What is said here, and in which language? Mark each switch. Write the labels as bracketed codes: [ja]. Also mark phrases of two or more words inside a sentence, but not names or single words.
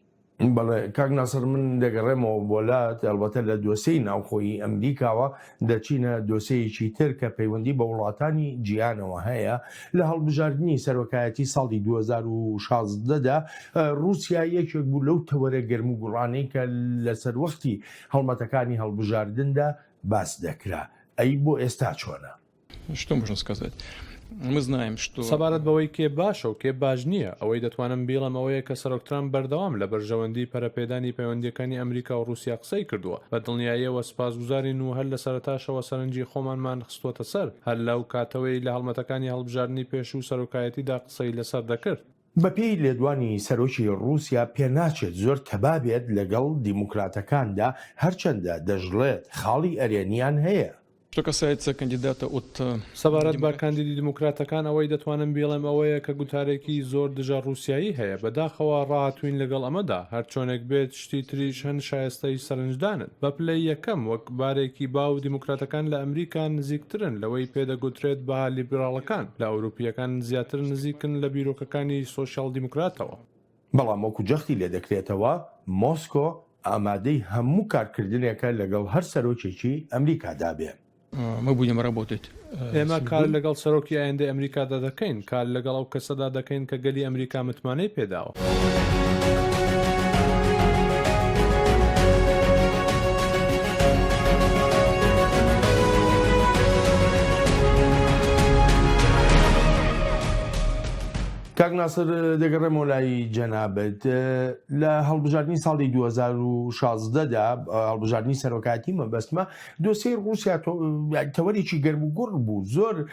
[ckb] بەڵێ کاک ناسر من دەگەڕێمەوە بۆلات ئەلبەتە لە دۆسەی ناوخۆیی ئەمریکاوە دەچینە دۆسەیەکی تر کە پەیوەندی بە وڵاتانی جیهانەوە هەیە لە هەڵبژاردننی سەرۆکایەتی ساڵی 2016دا رووسیا یەکێک بوو لەو تەوەرە گەرم و گوڕانەی کە لەسەر وەختی هەڵمەتەکانی هەڵبژاردندا باس دەکرا ئەی بۆ ئێستا چۆنە؟ [ru] Что можно сказать? Мы знаем, что... [ckb] سەبارەت بەوەی کێ باشە و کێ باش نییە ئەوەی دەتوانم بیڵم ئەوەیە کە سەرۆک ترامپ بەردەوام لە بەرژەوەندی پەرەپێدانی پەیوەندیەکانی ئەمریکا و رووسیا قسەی کردووە بە دڵنیاییەوە سپاسگوزارین و هەر لە سەرەتاشەوە سەرنجی خۆمانمان خستووەتە سەر هەر لەو کاتەوەی لە هەڵمەتەکانی هەڵبژاردننی پێش و سەرۆکایەتیدا قسەی لەسەر دەکرد. بەپێی لێدوانی سەرۆکی رووسیا پێناچێت زۆر تەبابێت لەگەڵ دیموکراتەکاندا هەرچەندە دەژڵێت خاڵی ئەرێنیان هەیە. [ru] Что касается кандидата от... [ckb] سەبارەت بە کاندیدی دیموکراتەکان ئەوەی دەتوانم بیڵێم ئەوەیە کە گوتارێکی زۆر دژە رووسایی هەیە بەداخەوە ڕاهاتوین لەگەڵ ئەمەدا هەر چۆنێک بێت شتی تریش هەن شایستەی سەرنجدانن بە پلەی یەکەم وەک بارێکی باو دیموکراتەکان لە ئەمریکا نزیکترن لەوەی پێدەگوترێت بە لیبراڵەکان لە ئەوروپیەکان زیاتر نزیکن لە بیرۆکەکانی سۆشیال دیموکراتەوە. بەڵام وەکو جەختی لێ دەکرێتەوە مۆسکۆ ئامادەی هەموو کارکردنێکە لەگەڵ هەر سەرۆکێکی ئەمریکادا بێ. [ru] Мы будем работать. [ckb] ئێمە کار لەگەڵ سەرۆکی ئایندەی ئەمریکادا دەکەین، کار لەگەڵ ئەو کەسەدا دەکەین کە گەلی ئەمریکا متمانەی پێداوە. کاک ناسر دەگەڕێمەوە لای جەنابەت لە هەڵبژاردننی ساڵی 2016دا هەڵبژاردننی سەرۆکاتی مەبەستمە دۆسیی رووسیا تەوەرێکی گەرم و گوڕ بوو زۆر